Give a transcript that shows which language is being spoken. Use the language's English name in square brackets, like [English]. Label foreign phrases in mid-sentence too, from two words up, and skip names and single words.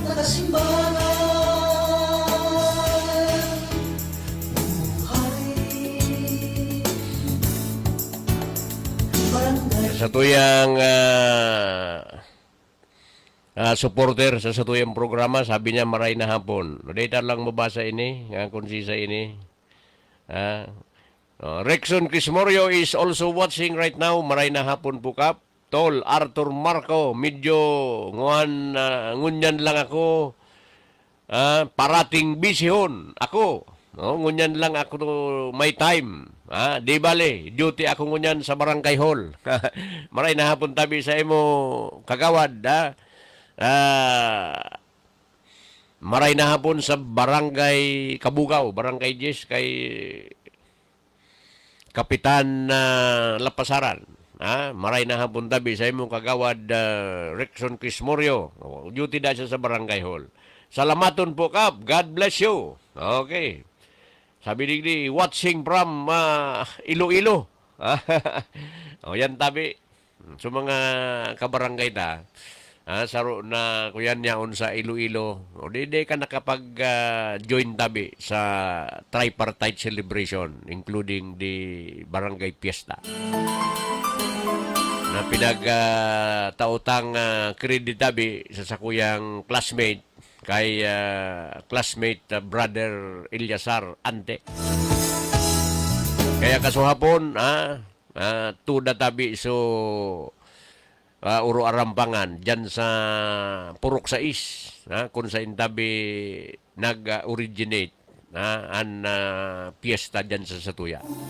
[Bikol] simbahan. Buhay barangay. Sa tuyang supporter sa tuyang programa, sabi niya maray na hapon. Data lang mabasa ini, konsisa ini. [English] Rexon Crismorio is also watching right now. [Bikol] Maray na hapon po kap. Tol, Arthur Marco, medyo ngunyan lang ako. Parating bisihon ako. Ngunyan lang ako to may time. Di bale, duty ako ngunyan sa barangay hall. Maray na hapon tabi sa imo kagawad. Maray na hapon sa barangay Kabugaw, barangay Jis kay Kapitan Lapasaran. Maray na hapon tabi sa imong kagawad Rexon Crismorio. Duty da siya sa barangay hall. Salamaton po kap. [English] God bless you. Okay. [Bikol] Sabi digdi, [English] watching from Iloilo. [Bikol] Yan tabi. So mga kabarangay ta. Saro na kuyan niyaon sa Iloilo. Di ka nakapag-join tabi sa [English] tripartite celebration, including the barangay fiesta. [Bikol] Na pinag-tautang credit tabi sa sakuyang classmate kay classmate brother Ilyasar Ante. Kaya kasuhapon, tuda tabi so uro arampangan dyan sa Purok Sais, kung sa intabi nag-originate an fiesta dyan sa Satuya.